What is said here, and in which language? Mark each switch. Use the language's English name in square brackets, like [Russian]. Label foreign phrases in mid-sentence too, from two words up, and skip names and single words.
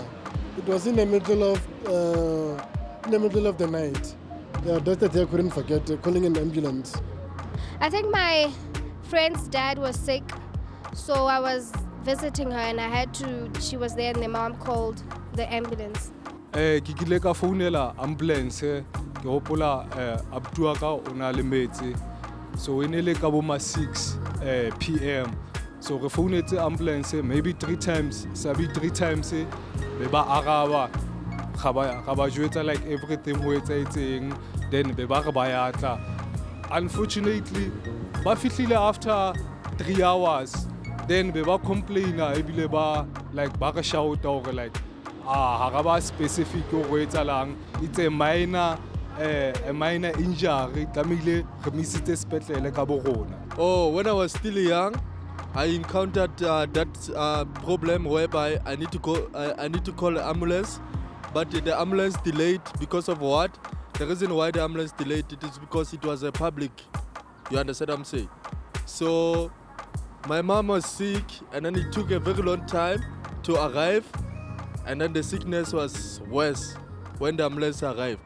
[English] It was in the middle of the night. Yeah, that's the day I couldn't forget calling an ambulance. I think my friend's dad was sick, so I was visiting her and she was there and the mom called the ambulance. [Southern Sotho] Ke kile ka founela ambulance ke hopola abuti wa ka o na le metsi, so e ne le ka bo ma 6 PM, so re founetse ambulance [English] maybe 3 times, [Southern Sotho] sabi [English] 3 times [Southern Sotho] be ba araba ga ba jwetsa [English] like everything [Southern Sotho] ho etsaetseng, then be ba re ba ya tla. Unfortunately, ba fihlile [English] after 3 hours, [Southern Sotho] then be ba complaina ebile ba re [English] shout or like [Southern Sotho] ha ga ba specific go etsalang, [English] it's a minor injury, [Southern Sotho] tlamehile re misitse sepetlele ka bo rona. [English] Oh, when I was still young, I encountered that problem whereby I need to call an ambulance, but the ambulance delayed because of what? The reason why the ambulance delayed it is because it was a public. You understand what I'm saying? So my mom was sick, and then it took a very long time to arrive, and then the sickness was worse when the ambulance arrived.